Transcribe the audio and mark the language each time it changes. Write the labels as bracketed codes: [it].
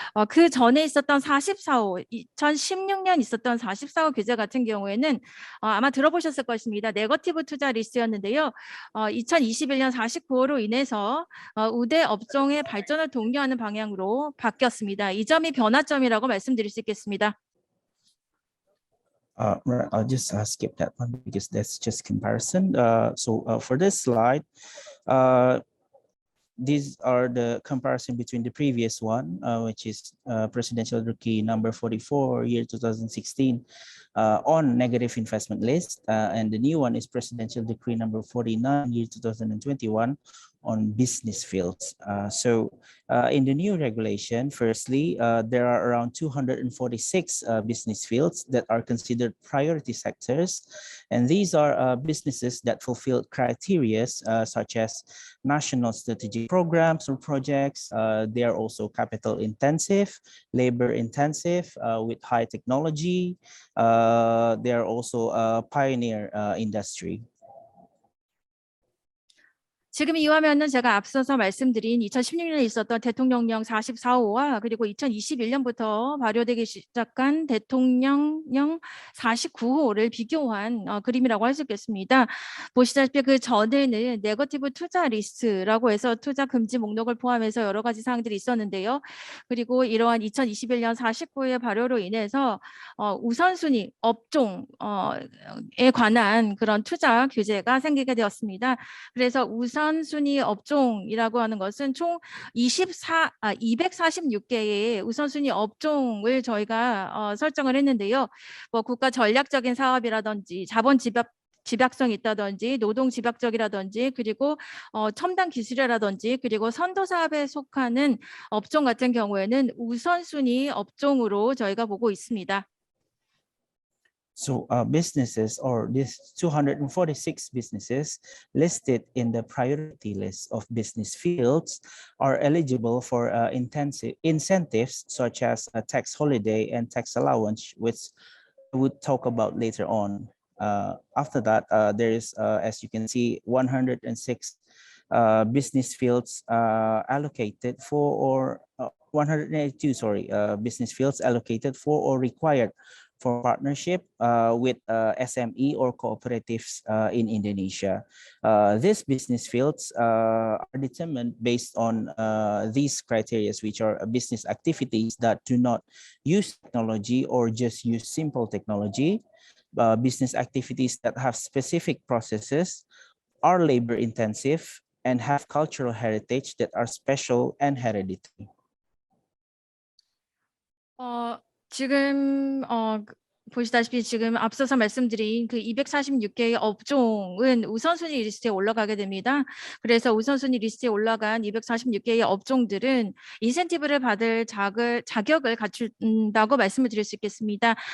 [ko] 그 전에 있었던 44호, 2016년 있었던 44호 규제 같은 경우에는 아마 들어보셨을 것입니다. 네거티브 투자 리스트였는데요. 2021년 49호로 인해서 우대 업종의 발전을 독려하는 방향으로 바뀌었습니다. 이 점이 변화점이라고 말씀드릴 수 있겠습니다. [en] I'll just skip that one because that's just comparison. So for this slide, these are the comparison between the previous one, which is Presidential Decree number 44, year 2016, on negative investment list, and the new one is Presidential Decree number 49, year 2021, on business fields. In the new regulation, firstly, there are around 246 business fields that are considered priority sectors. And these are businesses that fulfill criteria such as national strategic programs or projects. They are also capital intensive, labor intensive, with high technology. They are also a pioneer industry. [ko] 지금 이 화면은 제가 앞서서 말씀드린 2016년에 있었던 대통령령 44호와 그리고 2021년부터 발효되기 시작한 대통령령 49호를 비교한 그림이라고 할 수 있겠습니다. 보시다시피 그 전에는 네거티브 투자 리스트라고 해서 투자 금지 목록을 포함해서 여러 가지 사항들이 있었는데요. 그리고 이러한 2021년 49호의 발효로 인해서 우선순위 업종에 관한 그런 투자 규제가 생기게 되었습니다. 그래서 우선순위 업종이라고 하는 것은 총 246개의 우선순위 업종을 저희가 설정을 했는데요. 뭐 국가 전략적인 사업이라든지 자본 집약성이 있다든지 노동 집약적이라든지 그리고 첨단 기술이라든지 그리고 선도 사업에 속하는 업종 같은 경우에는 우선순위 업종으로 저희가 보고 있습니다. [en] So businesses, or these 246 businesses listed in the priority list of business fields, are eligible for intensive incentives such as a tax holiday and tax allowance, which we would talk about later on. After that, there is, as you can see, 106 business fields allocated for, or 182, business fields allocated for or required for partnership with SME or cooperatives in Indonesia. These business fields are determined based on these criteria, which are business activities that do not use technology or just use simple technology, business activities that have specific processes, are labor intensive, and have cultural heritage that are special and hereditary. [ko] 지금 보시다시피 지금 앞서서 말씀드린 그 246개의 업종은 우선순위 리스트에 올라가게 됩니다. 그래서 우선순위 리스트에 올라간 246개의 업종들은 인센티브를 받을 자격을 갖춘다고 말씀을 드릴 수 있겠습니다.